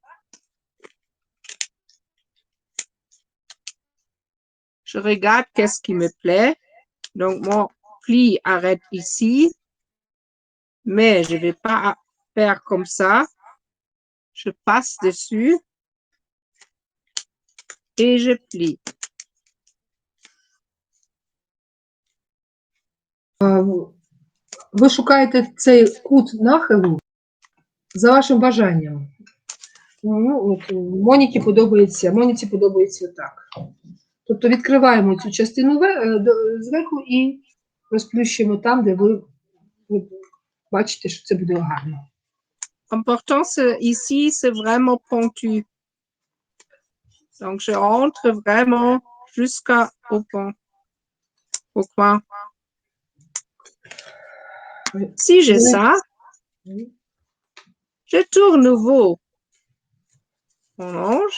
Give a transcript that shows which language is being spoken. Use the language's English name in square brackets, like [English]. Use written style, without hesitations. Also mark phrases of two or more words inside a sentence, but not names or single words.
[French] Je regarde qu'est-ce qui me plaît. Donc, mon pli arrête ici. Mais je ne vais pas faire comme ça. Je passe dessus. Et je plie. [Ukrainian] Ви шукаєте цей кут нахилу за вашим бажанням. Моніці подобається так. Тобто відкриваємо цю частину зверху і розплющуємо там, де ви бачите, що це буде гарно. [French] Important, ici, c'est vraiment pointu. Donc, je rentre vraiment jusqu'au coin. Si j'ai ça, Je tourne nouveau mon ange.